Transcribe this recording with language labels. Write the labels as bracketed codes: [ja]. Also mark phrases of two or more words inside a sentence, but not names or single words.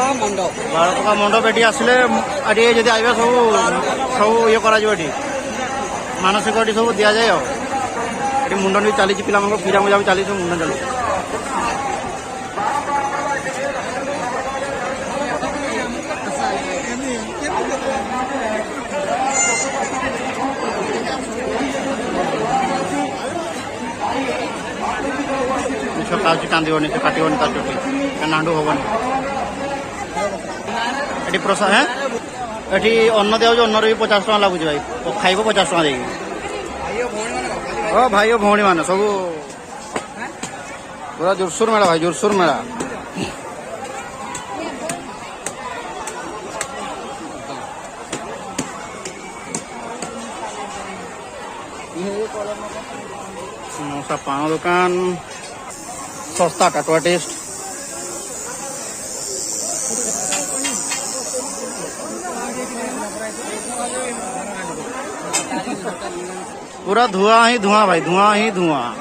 [or] ମଣ୍ଡପ ଏଠି ଆସିଲେ ଏଠି ଯଦି ଆଇବେ ସବୁ ଇଏ କରାଯିବ ଏଠି ମାନସିକ ଏଠି ସବୁ ଦିଆଯାଏ ଆଉ ଏଠି ମୁଣ୍ଡନ ବି ଚାଲିଛି ପିଲାମାନଙ୍କର ପୂଜା ମୂଜା ବି ଚାଲିଛି ମୁଣ୍ଡନ ଚାଲିଛି ଛୋଟା ଅଛି କାନ୍ଦିବନି ସେ କାଟିବନି ତା ଚୁଟି ନାଣ୍ଡୁ ହବନି ଏଠି ପ୍ରସାଦ ଏଠି ଅନ୍ନ ଦିଆଯାଉଛି ଅନ୍ନରେ ବି 50 ଟଙ୍କା ଲାଗୁଛି ଭାଇ ଖାଇବ 50 ଟଙ୍କା ଦେଇକି ହଁ ଭାଇ ଓ ଭଉଣୀ ମାନେ ସବୁ ପୁରା ଜୋରସୋର ମେଳା ଭାଇ ଜୋରସୋର ମେଳା [hi] समोसा पान दुकान सस्ता कटवा टेस्ट पूरा धुआं ही धुआं भाई धुआं ही धुआं